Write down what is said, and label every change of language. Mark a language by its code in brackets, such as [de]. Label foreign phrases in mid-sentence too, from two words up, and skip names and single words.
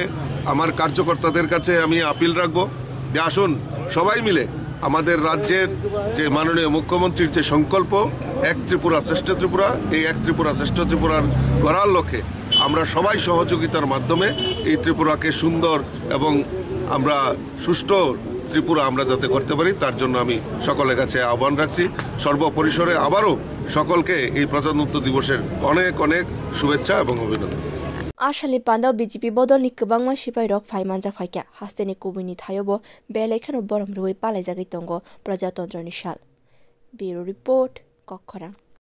[bn] আমার কার্যকর্তাদের কাছে আমি আপিল রাখব যে আসুন সবাই মিলে আমাদের রাজ্যের যে মাননীয় মুখ্যমন্ত্রীর যে সংকল্প এক ত্রিপুরা শ্রেষ্ঠ ত্রিপুরা এই এক ত্রিপুরা শ্রেষ্ঠ ত্রিপুরার করার লক্ষ্যে আমরা সবাই সহযোগিতার মাধ্যমে এই ত্রিপুরাকে সুন্দর এবং আমরা সুষ্ঠু ত্রিপুরা আমরা যাতে করতে পারি তার জন্য আমি সকলের কাছে আহ্বান রাখছি। সর্বপরিসরে আবারও সকলকে এই প্রজাতন্ত্র দিবসের অনেক অনেক শুভেচ্ছা এবং অভিনন্দন। [trp] Ashali Panda BJP Bodolni Kubangma Shipai Rok Faimanja Faika Hasteni Kubini Thayobo Belekano Borom Rui Palai Jagitongo Projatontra Nishal [en] Bureau Report [trp] Kokkorang